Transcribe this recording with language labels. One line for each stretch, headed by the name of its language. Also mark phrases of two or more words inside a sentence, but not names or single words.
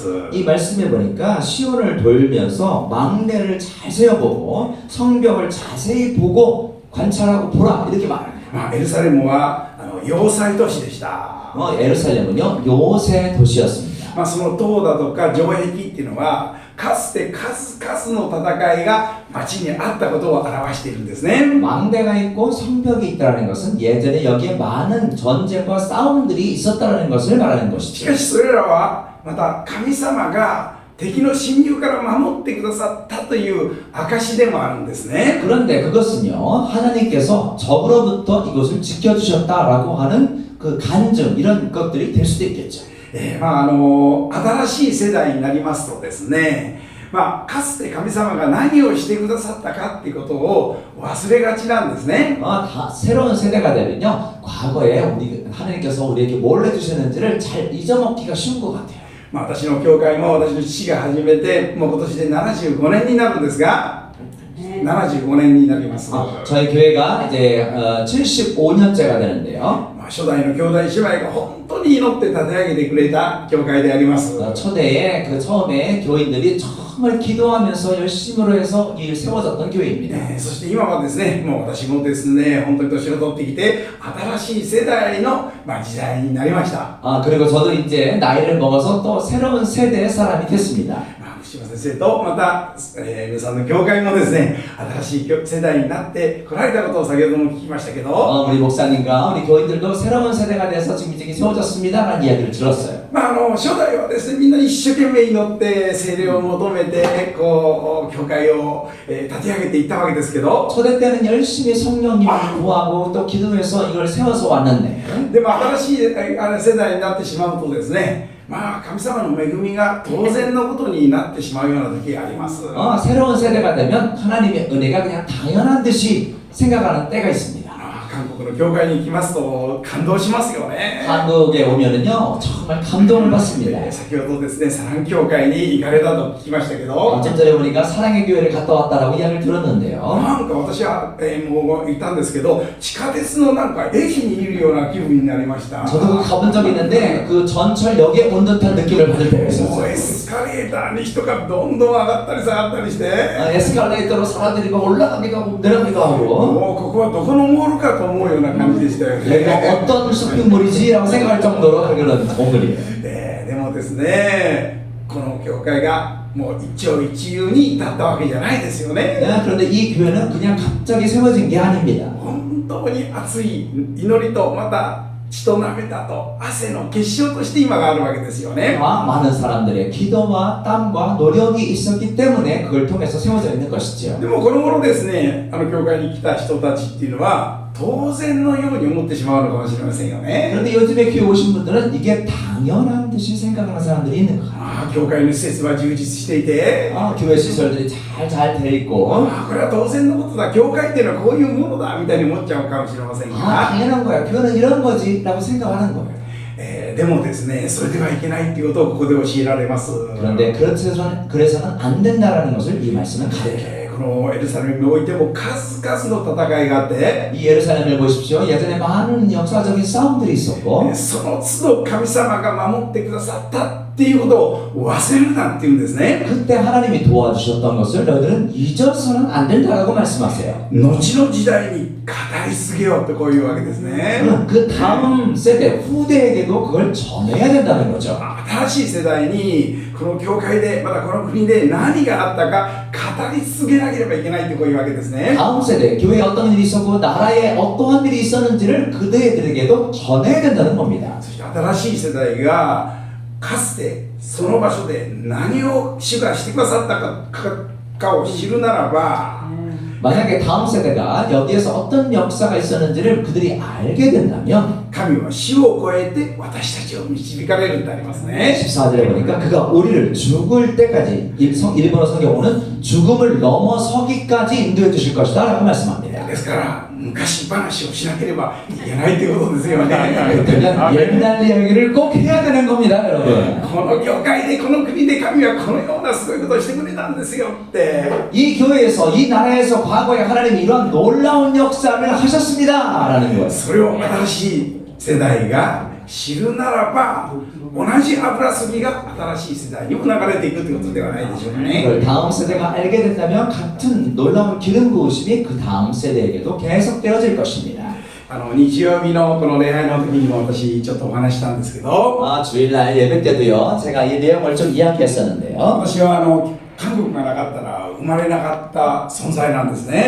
Korean: 이 말씀에 보니까 시온을 돌면서 망대를 잘 세어보고 성벽을 자세히 보고 관찰하고 보라 이렇게 말합니다.
Japanese: エルサレムは要塞都市でした。
Korean: 에루살렘은요 요새 도시였습니다.
Japanese: その塔だとか城壁っていうのはかつて数々の戦いが町にあったことを表しているんですね。
Korean: 망대가 있고 성벽이 있다는 것은 예전에 여기에 많은 전쟁과 싸움들이 있었다는 것을 말하는
Japanese: し
Korean: 것이죠.
Japanese: かしそれらはまた神様が敵の侵入から守ってくださったという証でもあるんですね。
Korean: 그런데 그것은요 하나님께서 적으로부터 이곳을 지켜주셨다라고 하는 그 간증 이런 것들이 될 수도 있겠죠.
Japanese: 新しい世代になりますとですね、かつて神様が何をしてくださったかっていうことを忘れがちなんですね。
Korean: 새로운 세대가 되면요 과거에 하나님께서 우리에게 뭘 해주셨는지를 잘 잊어먹기가 쉬운 것 같아요.
Japanese: 私の教会も私の父が始めてもう今年で75年になるんですが、 75年になります。
Korean: 저희 교회가 이제 75년째가 되는데요.
Japanese: 初代の兄弟姉妹が本当に祈って立て上げてくれた教会であります。
Korean: 초대에 그 처음에 교인들이 정말 기도하면서 열심으로 해서 이 세워졌던 교회입니다.
Japanese: そして今はですね、もう私もですね、本当に年を取ってきて、新しい世代の、時代になりました。
Korean: 그리고 저도 이제 나이를 먹어서 또 새로운 세대의 사람이 됐습니다.
Japanese: 福島先生とまた、皆さんの教会もですね、新しい世代になって来られたことを先ほども聞きましたけど、
Korean: 우리 목사님과 우리 교인들도 새로운 세대가 돼서 지금 이제 세워졌습니다라는 이야기를 들었어요.
Japanese: 初代はですね、みんな一生懸命祈って聖霊を求めてこう教会を、立て上げていったわけですけど、
Korean: 초대 때는 열심히 성령님을 구하고 또 기도해서 이걸 세워서 왔는데
Japanese: でも新しい世代になってしまうとですね、神様の恵みが当然のことになってしまうような時があります。
Korean: 새로운 세대가 되면 하나님의 은혜가 그냥 당연한 듯이 생각하는 때가 있습니다.
Japanese: 韓国の教会に行きますと感動しますよね。
Korean: 한국에 오면은요 정말 감동을 받습니다.
Japanese: 先ほどですね、サラン教会に行かれたと聞きましたけど、
Korean: 좀 전에 우리가 사랑의 교회를 갔다 왔다라고 이야기를 들었는데요.
Japanese: なんか私は、もう行ったんですけど、地下鉄のなんか駅にいるような気分になりました。
Korean: 저도 가본 적이 있는데 그 전철역에 온 듯한 느낌을 받을 때가
Japanese: もう
Korean: 있었어요.
Japanese: エスカレーターに人がどんどん上がったり下がったりして、
Korean: 에스컬레이터로 사람들이 막 올라가기도 하고 내려가기도 하고
Japanese: もうここはどこのモールかと思うような感じでしたよ
Korean: 여기가
Japanese: ね。
Korean: 어떤 쇼핑몰이지라고 생각할 정도로 그런 건물이에요.
Japanese: でもですね、この教会がもう一朝一夕に至ったわけじゃないですよね。
Korean: 그런데 이 교회는 그냥 갑자기 세워진 게 아닙니다.
Japanese: 本当に熱い祈りとまた血と涙と汗の結晶として今があるわけですよね。
Korean: 많은 사람들의 기도와 땀과 노력이 있었기 때문에 그걸 통해서 세워져 있는 것이죠.
Japanese: でもこの頃ですね、教会に来た人たちっていうのは当然のように思ってしまうのかもしれませんよね。
Korean: 그런데 요즘에 교회 오신 분들은 이게 당연한 듯이 생각하는 사람들이 있는 거예요.
Japanese: 教会の施設は充実していて、
Korean: 교회 시설들이 잘 돼 있고
Japanese: これは当然のことだ、教会っていうのはこういうものだみたいに思っちゃうかもしれませんが、
Korean: 당연한 거야. 교회는 이런 거지 라고 생각하는 거예요.
Japanese: でもですね、それではいけないっていうことをここで教えられます。
Korean: 그런데 그래서는 안 된다라는 것을 이 말씀은 가르쳐요.
Japanese: このエルサレムにおいても数々の戦いがあって、
Korean: 이 예루살렘을 보십시오. 예전에 많은 역사적인 싸움들이 있었고
Japanese: その都度神様が守ってくださったっていうことを忘れるなっていうんですね。
Korean: 그때 하나님이 도와주셨던 것을 너희들은 잊어서는 안 된다라고 말씀하세요.
Japanese: 後の時代に語り継げようってこういうわけですね。
Korean: 그 다음 세대 후대에게도 그걸 전해야 된다는 거죠.
Japanese: 新しい世代にこの教会でまたこの国で何があったか語り継げなければいけないってこういうわけですね。
Korean: 다음 세대 교회에 어떤 일이 있었고 나라에 어떠한 일이 있었는지를 그들에게도 전해야 된다는 겁니다.
Japanese: そして新しい世代がかつてその場所で何を主がしてくださったかを知るならば、
Korean: 만약에 다음 세대가 여기에서 어떤 역사가 있었는지를 그들이 알게 된다면
Japanese: 神は死を超えて私たちを導かれるってありますね。
Korean: 14절에 보니까 그가 우리를 죽을 때까지 일본어 성경으로는 죽음을 넘어서기까지 인도해 주실 것이다 라고 말씀합니다.
Japanese: ですから昔話をしなければいけないということですよね。
Korean: 그러면 옛날 이야기를 꼭 해야 되는 겁니다, 여러분.
Japanese: この教会でこの国で神はこのようなすごいことをしてくれたんですよって。
Korean: 이 교회에서 이 나라에서 과거에 하나님이 이러한 놀라운 역사를 하셨습니다라는 거예요.
Japanese: それを新しい世代が知るならば同じ油注ぎが新しい世代にも流れていくということではないでしょうかね。
Korean: 그걸 다음 세대가 알게 된다면 같은 놀라운 기름 부으심이 그 다음 세대에게도 계속 되어질 것입니다.
Japanese: 日曜日のこの礼拝の時にも私ちょっとお話したんですけど、
Korean: 주일날 예배 때도요 제가 이 내용을 좀 이야기했었는데요.
Japanese: 私は韓国がなかったら生まれなかった存在なんですね。